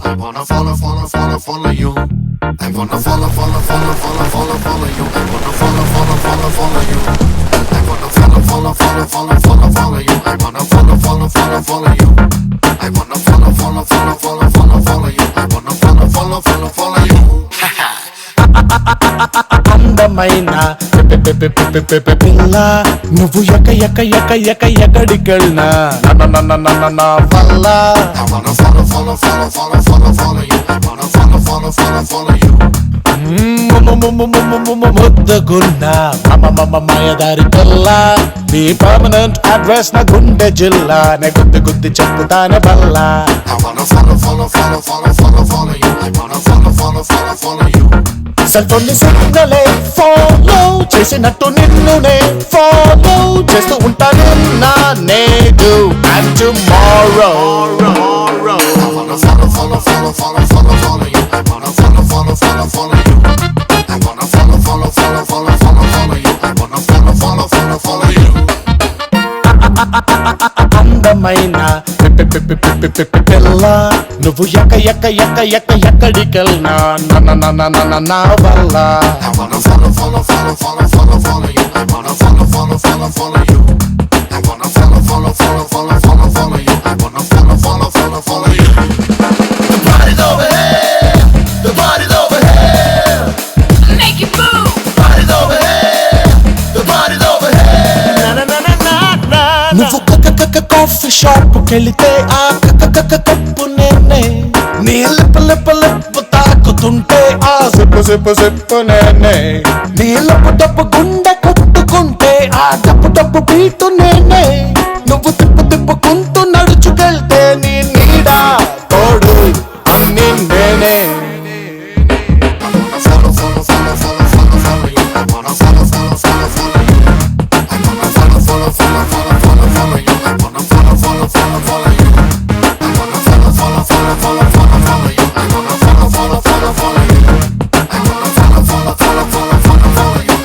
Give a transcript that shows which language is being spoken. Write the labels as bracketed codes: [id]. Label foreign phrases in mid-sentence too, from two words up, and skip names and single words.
[en] I wanna follow, follow, follow, follow you. I wanna follow, follow, follow, follow, follow, follow you. I wanna follow, follow, follow, follow you. I wanna follow, follow, follow, follow, follow, follow you. I wanna follow, follow, follow, follow you. I wanna follow, follow, follow, follow, follow, follow you. I wanna follow, follow, follow, follow you. [te] అందమైన పిల్ల నువ్వు ఎక్కడికెళ్ళినా నా వల్ల [en] I wanna follow, follow, follow, follow, follow, follow you. I wanna follow, follow, follow, follow you. [te] ముద్దగున్నా మాయదారి పిల్ల నీ [en] permanent address [te] నా గుండె జిల్లా నే గుద్ది చెప్పుతానే బల్లా [en] I wanna follow, follow, follow, follow, follow, follow you. I wanna follow, follow, follow, follow you. [te] సెల్ఫోన్ని సిగ్నలే ఫాలో చేసినట్టు నిన్నునే ఫాలో చేస్తూ ఉంటాను నా నేడు [en] and tomorrow I wanna follow, follow, follow, follow, follow, follow you. I wanna follow, follow, follow, follow you. I wanna follow, follow, follow, follow, follow, follow you. I wanna follow, follow, follow, follow you. [te] అందమైన పిల్ల నువ్వు ఎక్కడికెళ్ళినా నా వల్ల [en] I wanna follow, follow, follow, follow, follow, follow you. I wanna follow, follow, follow, follow you. I wanna follow, follow, follow, follow, follow, follow you. I wanna follow, follow, follow, follow you. The party's over here. The party's over here. Make it move. The party's over here. The party's over here. [te] నువ్వు [en] coffee shop [te] కెళితే ఆ కప్పు నేనే నీ లిప్పు తాకుతుంటే ఆ సిప్పు నేనే నీ డబ్బు గుండె కొట్టుకుంటే ఆ డబ్బు బీటు నేనే నువ్వు తిప్పుకుంటూ నడుచుకెళ్తే నీ నీడా తోడు అన్ని నేనే [en] Follow, follow, follow, follow, follow, follow you. I wanna follow, follow, follow, follow you. I wanna follow, follow, follow, follow, follow, follow you. I wanna follow, follow, follow, follow you. I wanna follow, follow, follow, follow, follow, follow you. I wanna follow, follow, follow, follow you. I wanna follow, follow, follow, follow, follow, follow you.